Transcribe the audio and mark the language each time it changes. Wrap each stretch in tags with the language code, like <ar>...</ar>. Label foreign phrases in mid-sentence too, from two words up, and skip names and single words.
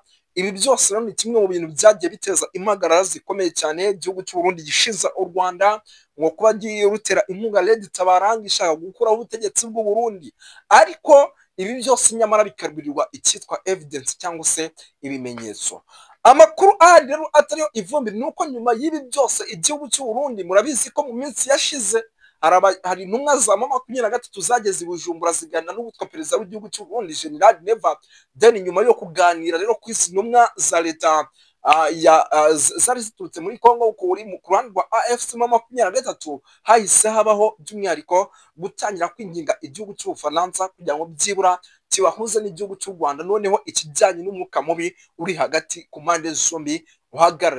<rw>Ibi byose rero ni kimwe mu bintu byagiye biteza impagarara zikomeye cyane igihugu cy'u Burundi gishinza u Rwanda ngo kuba rutera inkunga Red Tabara ishaka gukuraho ubutegetsi bw'u Burundi, ariko ibi byose nyamara bikabirirwa icyitwa evidence cyangwa se ibimenyetso. Amakuru ahari rero atariyo ivumbi ni uko nyuma y'ibi byose igihugu cy'u Burundi, murabizi ko mu minsi yashize hari intumwa za M23 zageze i Bujumbura ziganira n'uwitwa perezida w'igihugu cy'u Burundi General Neva. Then nyuma yo kuganira rero ku isi intumwa za leta zari ziturutse muri Kongo ku ruhande rwa AFC M23, hahise habaho by'umwihariko gutangira kwinginga igihugu cy'Ubufaransa kugira ngo byibura kibahuze n'igihugu cy'u Rwanda, noneho ikijyanye n'umwuka mubi uri hagati ku mpande zombi uhagarare.</rw>